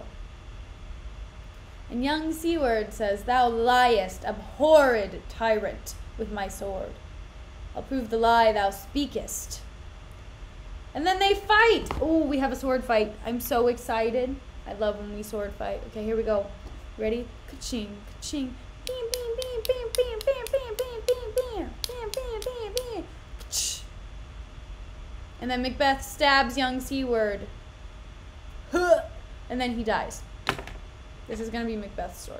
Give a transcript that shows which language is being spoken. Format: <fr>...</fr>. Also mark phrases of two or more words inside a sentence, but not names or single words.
<en>And young Seaward says, "Thou liest, abhorred tyrant, with my sword. I'll prove the lie thou speakest." And then they fight. Oh, we have a sword fight. I'm so excited. I love when we sword fight. Okay, here we go. Ready? Ka-ching, ka-ching. Beam, beam, beam, beam, beam, beam, beam, beam, beam, beam, beam, beam, beam, beam. And then Macbeth stabs young Seaward. And then he dies. This is going to be Macbeth's sword.</en>